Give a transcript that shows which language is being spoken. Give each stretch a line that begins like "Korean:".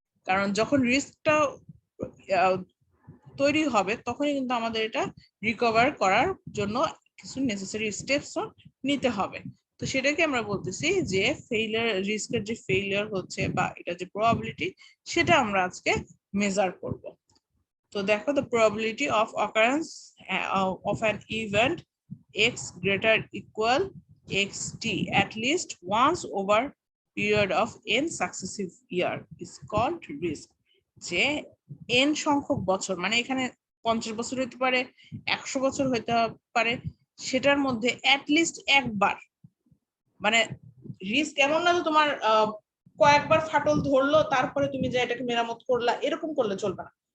Bangla: কারণ যখন রিস্কটা তৈরি হবে তখনই কিন্তু আমাদের এটা রিকভার করার জন্য কিছু নেসেসারি স্টেপসও নিতে হবে। তো সেটাকে আমরা বলতেছি যে ফেইলিয়ার, রিস্কের যে ফেইলিয়ার হচ্ছে বা এটা যে প্রবাবিলিটি, সেটা আমরা আজকে মেজার করব। তো দেখো,
English: the probability of occurrence of an event x greater equal xt at least once over period of n successive year is called risk.
Bangla: যে n সংখ্যক বছর, মানে এখানে 50 বছর হইতে পারে, 100 বছর হইতে পারে, সেটার মধ্যে অ্যাটলিস্ট একবার, মানে রিস্ক এমন না যে তোমার কয়েকবার ফাটল ধরলো তারপরে তুমি যে এটাকে মেরামত করলা, এরকম করলে চলবে না।